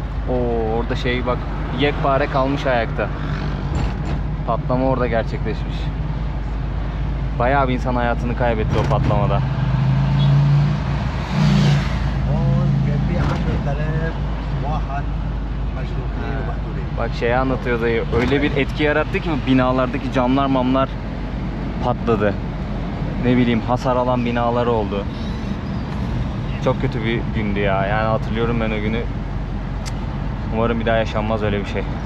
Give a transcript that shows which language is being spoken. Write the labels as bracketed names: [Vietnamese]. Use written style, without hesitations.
[Turkish] Oo, orada şey bak, yekpare kalmış ayakta. Patlama orada gerçekleşmiş. Bayağı bir insan hayatını kaybetti o patlamada. [Arabic] هون كان في 10,000 واحد مجروحين ومقتولين. [Turkish] Bak şeyi anlatıyor dayı. Öyle bir etki yarattı ki binalardaki camlar mamlar patladı. Ne bileyim, hasar alan binalar oldu. Çok kötü bir gündü ya. Yani hatırlıyorum ben o günü. Umarım bir daha yaşanmaz öyle bir şey.